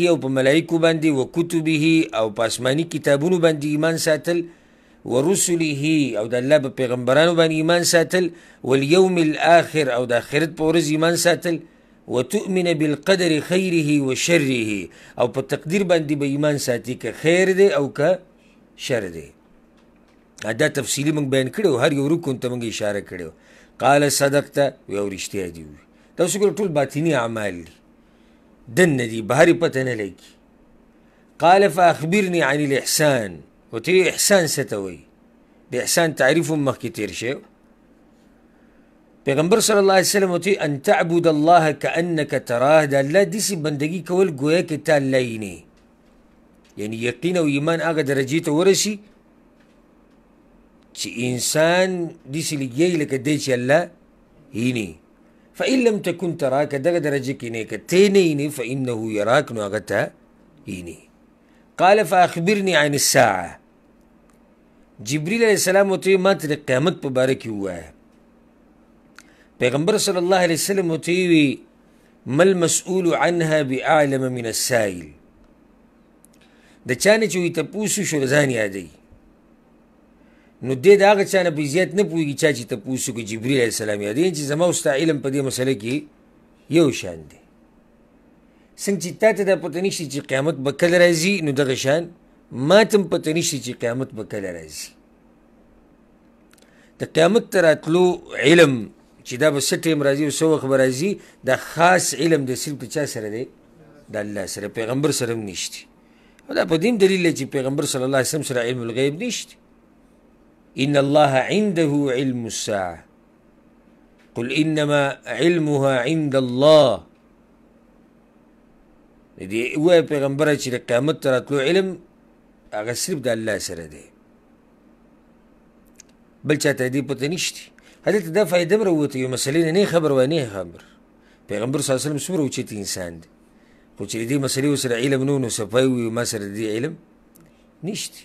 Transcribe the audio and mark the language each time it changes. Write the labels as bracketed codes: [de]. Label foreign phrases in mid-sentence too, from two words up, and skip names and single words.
[ps] او په ملایکو باندې وکتبه او په آسماني کتابونو باندې ایمان ساتل ورسله او د الله په پیغمبرانو باندې ایمان ساتل [ar] والیوم الاخر [ps] او د آخرت په ورځ ایمان ساتل [ar] وتؤمن بالقدر خیره وشره [ps] او په تقدیر باندې به ایمان ساتي که خیر دی او که شر دی دا تفصیلي موږ بیان کړو هر یو رکن ته موږ اشاره کړو [ar] قال صدقت [ps] یو رښتیا دي دا اوس ټول باطني اعمال دي دننه دي بهرې پته نه لګي [ar] قال فاخبرني عن الاحسان [ps] ورته احسان څه ته وایي د احسان تعریف هم مخکې تېر شوی پیغمبر [ar] صلی الله علیه وسلم [ps] ورته [ar] ان تعبد الله کانک تراه [ps] د الله داسې بندګي کول ګویا کې تا الله وینې یعنی یقین او ایمان هغه درجې ته ورسي چې انسان داسې لګیږي لکه دی چې الله وینې [ar] فإن لم تكن تراک [ps] دغه درجه کې نه که ته نه وینې [ar] فإنه یراک [ps] نو هغه ته وینې [ar] قال فاخبرني عن الساعه [ps] جبریل [ar] علیه السلام [ps] ورته ما ته د قیامت په باره کې ووایه پیغمبر [ar] صلی الله علیه وسلم [ps] ورته وی [ar] ما المسؤول عنها باعلم من السائل [ps] د چا نه چې وایي تپوس وشو ځان یادوي نو دې د هغه چا نه په زیات نه پوهېږي چا چې تپوس وکړي جبریل [ar] علیه السلام [ps] یادوي چې زما او ستا علم په دې مسله کې یو شان دی څنګه چې تا ته دا پته نشته چې قیامت به کله راځي نو دغه شان ما ته هم پته نشته چې قیامت به کله راځي د قیامت ته راتلو علم چې دا به څه ټایم راځي او څه وخت به راځي دا خاص علم د صرف د چا سره دی د الله سره پیغمبر سره هم نشته او دا په دې دلیل دی چې پیغمبر [ar] صلی الله علیه وسلم [ps] سره [ar] علم الغیب [ps] نشته [ar] ان الله عنده علم الساعه قل انما علمها عند الله [ps] دې وایي پیغمبره چې د قیامت ته راتلو علم هغه صرف د الله سره دی بل چاته دې پته نشته هلته دا فایده هم راووته یو مسلې نه خبر وای نه خبر پیغمبر صلی [ar] الله علیه وسلم [ps] څومره اوچت انسان دی خو چې د دې مسلې ورسره علم نه و نو صفای وي ما سره د دې علم نشته